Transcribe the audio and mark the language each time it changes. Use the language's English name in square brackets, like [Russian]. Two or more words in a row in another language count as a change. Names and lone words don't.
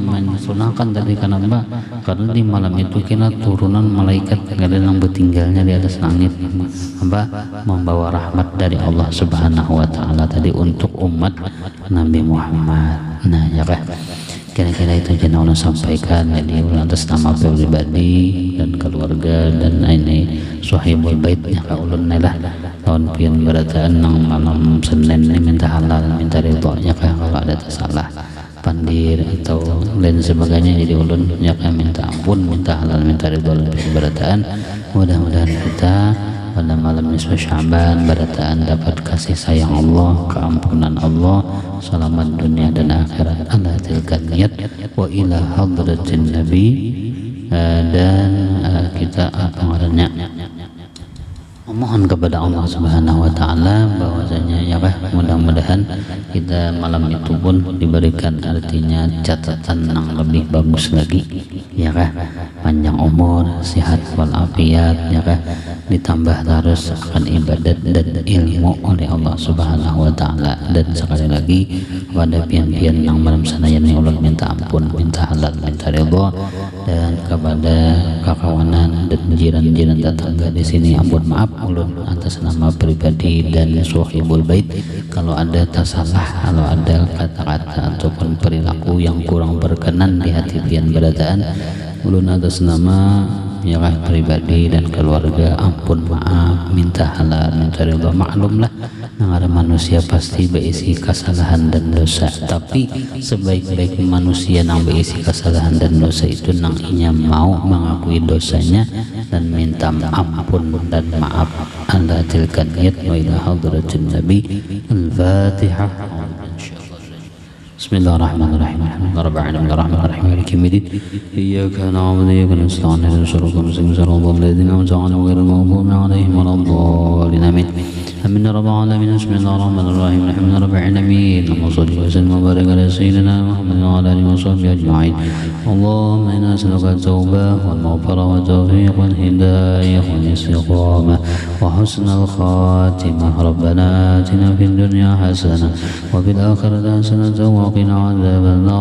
[Banjar] mensunahkan tadi kenapa karena di malam itu kita turunan malaikat kadang bertinggalnya di atas langit apa membawa rahmat dari Allah [Arabic] سبحانه وتعالى [Banjar] tadi untuk umat Nabi Muhammad nah ya kan kira-kira itu yang Allah sampaikan jadi atas nama pribadi dan keluarga dan ini [Arabic] صاحب البيت [Banjar] ya ulun lah tahun pian berataan nang malam Senin ini minta halal minta ridhonya kalau ada salah pandir atau lain sebagainya jadi ulun ya minta ampun minta halal minta ridho berataan mudah-mudahan kita pada malam nisfu Sya'ban berataan dapat kasih sayang Allah keampunan Allah selamat dunia dan akhirat [Arabic] على تلك النية وإلى حضرة النبي [Banjar] dan kita pengaranya mohon kepada Allah [Arabic] سبحانه وتعالى [Banjar] bahwasanya ya mudah-mudahan kita malam itu pun diberikan artinya catatan yang lebih bagus lagi ya panjang umur sehat walafiat ya ditambah terus akan ibadat dan ilmu oleh Allah [Arabic] سبحانه وتعالى [Banjar] dan sekali lagi pada pian-pian yang malam sanayan ni ulun minta ampun minta halal minta ridha dan kepada kakawanan dan jiran-jiran tetangga di sini ampun maaf ulun atas nama pribadi dan [Arabic] صاحب البيت [Banjar] kalau ada tersalah kalau ada kata-kata ataupun perilaku yang kurang berkenan di hati pian berataan ulun atas nama menyerah pribadi dan keluarga, ampun, maaf, minta halal, minta ridha. Maklumlah yang ada manusia pasti berisi kesalahan dan dosa, tapi sebaik-baik manusia yang berisi kesalahan dan dosa itu nang inya mau mengakui dosanya dan minta ampun dan maaf. [Arabic] على تلك النية وإلى حضرة النبي. الفاتحة. بسم الله الرحمن الرحيم. الحمد لله رب العالمين مالك يوم الدين. إياك نعبد وإياك نستعين اهدنا الصراط المستقيم صراط الذين أنعمت عليهم غير المغضوب عليهم ولا الضالين. آمين. آمين يا رب العالمين. بسم الله الرحمن الرحيم. الحمد لله رب العالمين. اللهم صل وسلم وبارك على سيدنا محمد وعلى آله وصحبه أجمعين. اللهم إنا نسألك التوبة والمغفرة والتوفيق والهداية والاستقامة وحسن الخاتمة. ربنا آتنا في الدنيا حسنة وفي الآخرة حسنة وقنا عذاب النار.